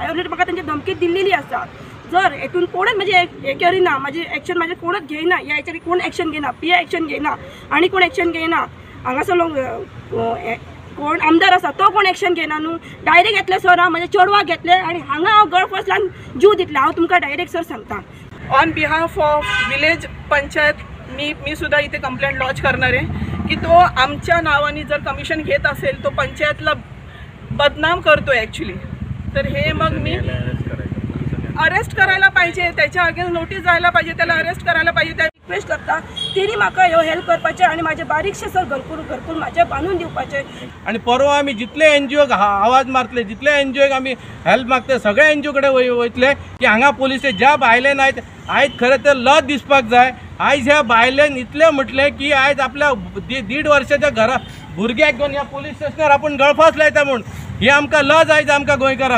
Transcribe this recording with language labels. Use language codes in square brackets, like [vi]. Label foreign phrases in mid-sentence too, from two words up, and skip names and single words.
[kok] ऑलरेडी म्हाका तेंची धमकी दिल्ली आसा. जर हेतून कोणच म्हणजे हे करिना, माझी एक्शन माझे कोणच घेयना, ह्या हेचेर कोण एक्शन घेयना, पिया एक्शन घेयना आनी कोण एक्शन घेयना, हांगासर कोण आमदार आसा तो कोण एक्शन घेयना न्हू. डायरेक्ट घेतले सर, हांव म्हाज्या चेडवाक घेतले आणि हांगा हांव गळफसलान जीव दितले. हांव तुमकां डायरेक्ट सर सांगता, [en] On behalf of village panchayat [mr] मी सुद्धा इथे कंप्लेंट लॉन्च करणार आहे की तो आमच्या नावाने जर कमिशन घेत असेल तो पंचायतला बदनाम करतोय ॲक्च्युली. तर हे मग मी अरेस्ट करायला पाहिजे, त्याच्या अगेन्स्ट नोटीस जायला पाहिजे, त्याला अरेस्ट करायला पाहिजे. त्या [kok] रिक्वेस्ट करता तेणी म्हाका ह्यो हेल्प करपाचे आणि माझे बारीकशे सर घरकुल माझे बांदून दिवपाचे. आणि परवा आम्ही जितले एनजीओ आवाज मारतले, जितले एनजीओक आम्ही हेल्प मागते, सगळ्या एनजीओ कडे वयतले की हांगा पोलिसे ज्या बायले नाहीत आयज खरें तर लज दिसपाक जाय. आयज ह्या बायलेन इतले म्हटले की आयज आपल्या 1.5 वर्षाच्या घरा भुरग्याक घेवन ह्या पोलीस स्टेशनार आपण गळफास लायता म्हूण ही आमकां लज आयज आमकां गोंयकारांक.